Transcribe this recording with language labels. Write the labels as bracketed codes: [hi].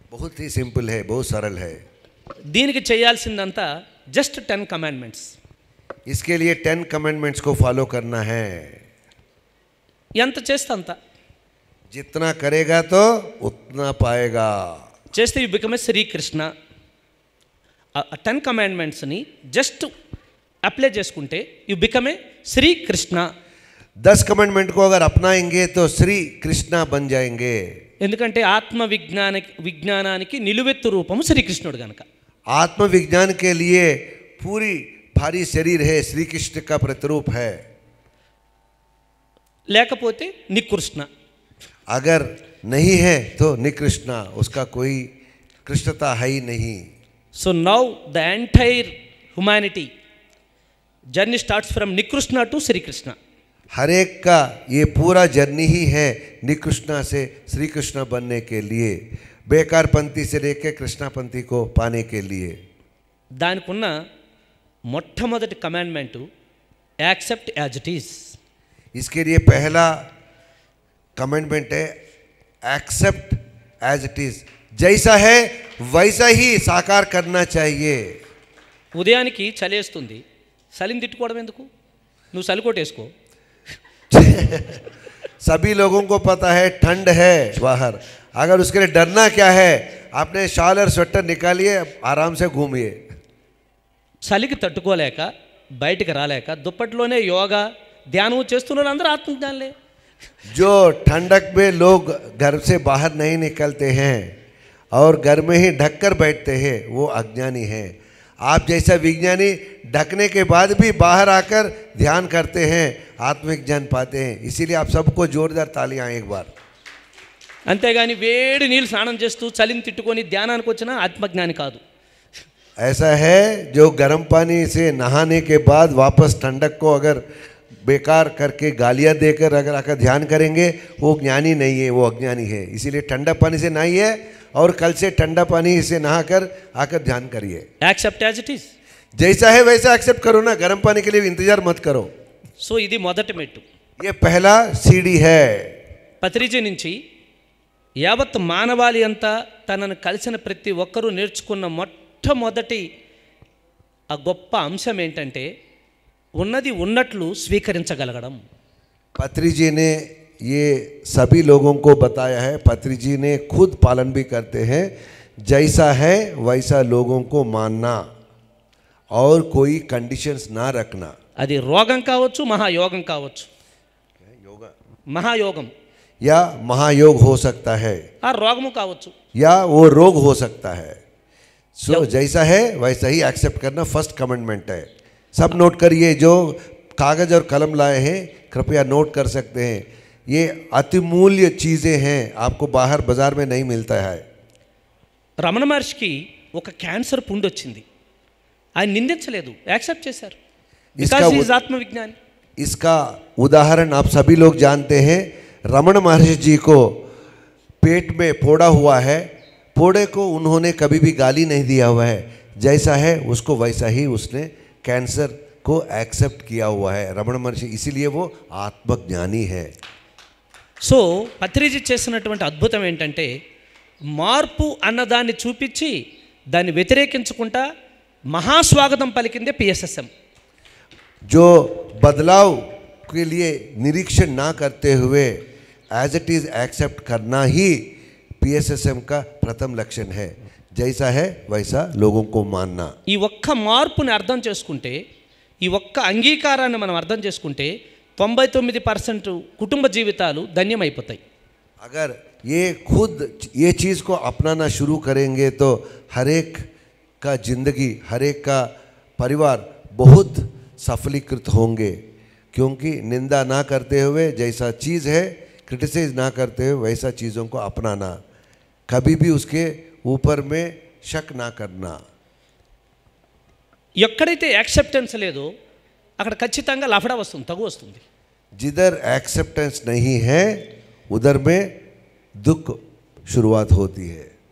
[hi] बहुत ही सिंपल है, बहुत सरल है। [te] దీనికి చేయాల్సిందంతా జస్ట్ 10 కమాండ్మెంట్స్. [hi] इसके लिए 10 कमेंडमेंट्स को फॉलो करना है। [te] ఎంత చేస్తే అంత [hi] जितना करेगा तो उतना पाएगा। [en] చేస్తే you become a Shrikrishna. [te] ఆ 10 కమాండ్మెంట్స్ని జస్ట్ అప్లై చేసుకుంటే [en] You become a Srikrishna. [hi] 10 कमेंडमेंट को अगर अपनाएंगे तो श्री कृष्णा बन जाएंगे। [te] ఎందుకంటే ఆత్మ విజ్ఞానానికి నిలువెత్తు రూపము శ్రీకృష్ణుడు గనక. [hi] आत्मविज्ञान के लिए पूरी भारी शरीर है, श्री कृष्ण का प्रतिरूप है। [te] లేకపోతే నికృష్ణ. [hi] अगर नहीं है तो निकृष्णा, उसका कोई कृष्णता है ही नहीं। [en] So now the entire humanity journey starts from నికృష్ణ to Shrikrishna. [hi] हर एक का ये पूरा जर्नी ही है निकृष्णा से श्री कृष्ण बनने के लिए, बेकार पंथी से लेकर कृष्णा पंथी को पाने के लिए। [te] దానికి ఉన్న మొట్టమొదటి కమాండ్మెంటు [en] Accept as it is. [hi] इसके लिए पहला कमेंडमेंट है [en] Accept as it is. [hi] जैसा है वैसा ही साकार करना चाहिए। [te] ఉదయానికి చలేస్తుంది, చలిని తిట్టుకోవడం ఎందుకు? నువ్వు చలి కొట్టేసుకో. [hi] सभी लोगों को पता है ठंड है बाहर, अगर उसके लिए डरना क्या है? आपने शॉल और स्वेटर निकालिए, आराम से घूमिए। [te] చలికి తట్టుకోలేక బయటికి రాలేక దుప్పట్లోనే యోగా ధ్యానం చేస్తున్నారు అందరూ ఆత్మజ్ఞానులే. [hi] जो ठंडक में लोग घर से बाहर नहीं निकलते हैं और घर में ही ढककर बैठते हैं वो अज्ञानी हैं। आप जैसा विज्ञानी ढकने के बाद भी बाहर आकर ध्यान करते हैं, आत्मविज्ञान पाते हैं। इसीलिए आप सबको जोरदार तालियां एक बार। [te] అంతేగాని వేడి నీళ్ళు స్నానం చేస్తూ చలిని తిట్టుకొని ధ్యానానికి వచ్చినా ఆత్మజ్ఞాని కాదు. [hi] ऐसा है जो गर्म पानी से नहाने के बाद वापस ठंडक को अगर बेकार करके गालियां देकर अगर आकर ध्यान करेंगे वो ज्ञानी नहीं है, वो अज्ञानी है। इसीलिए ठंडा पानी से नहाइए और कल से ठंडा पानी से नहाकर आकर ध्यान करिए। [en] Accept as it is. [hi] जैसा है वैसा एक्सेप्ट करो ना, गर्म पानी के लिए इंतजार मत करो। [te] సో ఇది మొదటి మెట్టు. [hi] ये पहला सीढ़ी है। [te] పత్రిజీ నుంచి యావత్ మానవాళి అంతా తనను కలిసిన ప్రతి ఒక్కరూ నేర్చుకున్న మొట్టమొదటి ఆ గొప్ప అంశం ఏంటంటే ఉన్నది ఉన్నట్లు స్వీకరించగలగడం. [hi] पत्री जी ने ये सभी लोगों को बताया है, पत्री जी ने खुद पालन भी करते हैं। जैसा है वैसा लोगों को मानना और कोई कंडीशंस ना रखना। [te] అది రోగం కావచ్చు, మహాయోగం కావచ్చు. మహాయోగం [hi] या महायोग हो सकता है [te] ఆ రోగము కావచ్చు. [hi] या वो रोग हो सकता है। सो जैसा है वैसा ही एक्सेप्ट करना फर्स्ट कमेंडमेंट है। सब नोट करिए, जो कागज़ और कलम लाए हैं कृपया नोट कर सकते हैं। ये अतिमूल्य चीज़ें हैं, आपको बाहर बाजार में नहीं मिलता है। [te] రమణ మహర్షికి ఒక క్యాన్సర్ పుండు వచ్చింది. ఆయన నిందించలేదు, యాక్సెప్ట్ చేశారు. [en] Because he is ఆత్మవిజ్ఞాని. [hi] इसका उदाहरण आप सभी लोग जानते हैं। रमण महर्षि जी को पेट में फोड़ा हुआ है, फोड़े को उन्होंने कभी भी गाली नहीं दिया हुआ है। जैसा है उसको वैसा ही उसने कैंसर को एक्सेप्ट किया हुआ है रमण महर्षि, इसीलिए वो आत्मज्ञानी है। [te] సో పత్రిజీ చేసినటువంటి అద్భుతం ఏంటంటే మార్పు అన్నదాన్ని చూపించి దాన్ని వ్యతిరేకించుకుంటా మహాస్వాగతం పలికిందే పిఎస్ఎస్ఎం. [hi] जो बदलाव के लिए निरीक्षण ना करते हुए [en] as it is accept [hi] करना ही पीएसएसएम का प्रथम लक्षण है। जैसा है वैसा लोगों को मानना। [te] ఈ ఒక్క మార్పుని అర్థం చేసుకుంటే, ఈ ఒక్క అంగీకారాన్ని మనం అర్థం చేసుకుంటే 99% కుటుంబ జీవితాలు ధన్యమైపోతాయి. [hi] अगर ये खुद ये चीज़ को अपनाना शुरू करेंगे तो हर एक का जिंदगी, हर एक का परिवार बहुत सफलीकृत होंगे। क्योंकि निंदा ना करते हुए, जैसा चीज़ है क्रिटिसाइज ना करते हुए वैसा चीज़ों को अपनाना, कभी भी उसके ऊपर में शक ना करना। [te] ఎక్కడైతే యాక్సెప్టెన్స్ లేదో అక్కడ ఖచ్చితంగా లఫడా వస్తుంది, తగు వస్తుంది. [hi] जिधर एक्सेप्टेंस नहीं है उधर में दुख शुरुआत होती है।